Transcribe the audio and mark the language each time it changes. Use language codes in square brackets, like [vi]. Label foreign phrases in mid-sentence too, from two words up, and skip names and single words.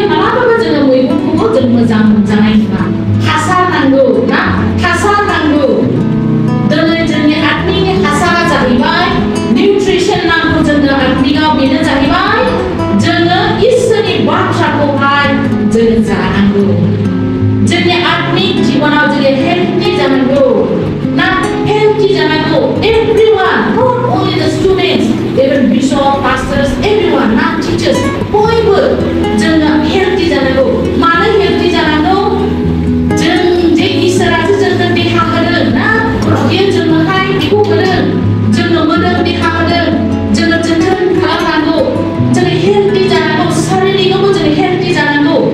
[brx] मालाबाबो जोङो मैगंखौबो जों मोजां मोनजानाय नङा हासार नांगौ ना हासार नांगौ दिनै जोंनि आत्मिकनि हासारा जाहैबाय निउट्रिसन नांगौ जोंनो आत्मिकआव बेनो जाहैबाय जोङो इसोरनि बाथ्राखौहाय जोङो जानांगौ जोंनि आत्मिक जिबनाव जोङो हेल्थि जानांगौ ना हेल्थि जानांगौ [en] everyone not only the students even bishop pastors everyone [brx] ना teachers बयबो जोङो हेल्थि जानांगौ मानो हेल्थि जानांगौ जों जे इसोरासो जोंनो देहा होदों ना बेयो जोंनोहाय बेखौ होदों जोंनो मोदोम देहा होदों जोङो जोथोन खालामनांगौ जोङो हेल्थि जानांगौ शारीरिकआवबो जोङो हेल्थि जानांगौ